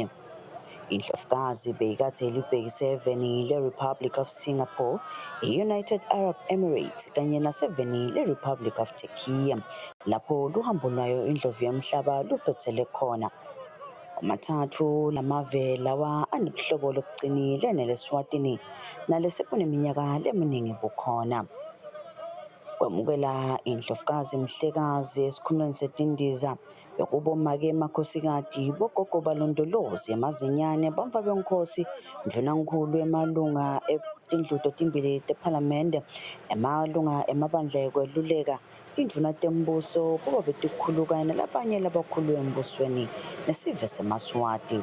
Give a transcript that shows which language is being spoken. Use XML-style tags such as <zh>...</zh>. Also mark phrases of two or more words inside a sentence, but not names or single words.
<ss>Indlovukazi beyikade libhekise eveni le-Republic of Singapore, i-United Arab Emirates kanye naseveni le-Republic of Turkey, lapho luhambo lwayo indlovu yemhlaba luphethele khona. Amathathu lamave lawa anobuhlobo lokucinile neleSwatini nalese kuneminyaka leminingi bukhona. Kwamukela indlovukazi Mhlekazi esikhumulweni seTindiza bekubomake emakhosikazi bogogo balondolozi emazinyane bamva benkosi mdlunankulu emalunga etindlu timbili tephalamende emalunga emabandla ekweluleka tindvuna tembuso kuba betikhuluka nalabanye labakhulu embusweni nesive seMaswati.</ss>